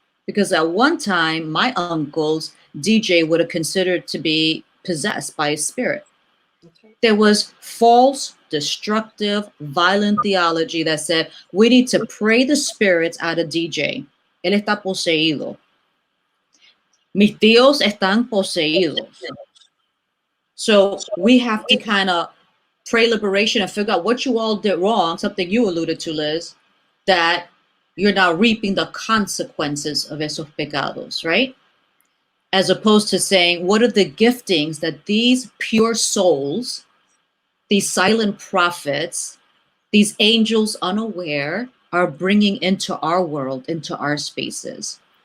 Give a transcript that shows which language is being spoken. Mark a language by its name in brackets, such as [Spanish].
[English] Because at one time, my uncles, DJ would have considered to be possessed by a spirit. Okay. There was false, destructive, violent theology that said, we need to pray the spirits out of DJ. [Spanish] Él está poseído. Mis tíos están poseídos. [English] So we have to kind of pray liberation and figure out what you all did wrong, something you alluded to, Liz, that you're now reaping the consequences of [Spanish] esos pecados, [English] right? As opposed to saying, what are the giftings that these pure souls, these silent prophets, these angels unaware, are bringing into our world, into our spaces?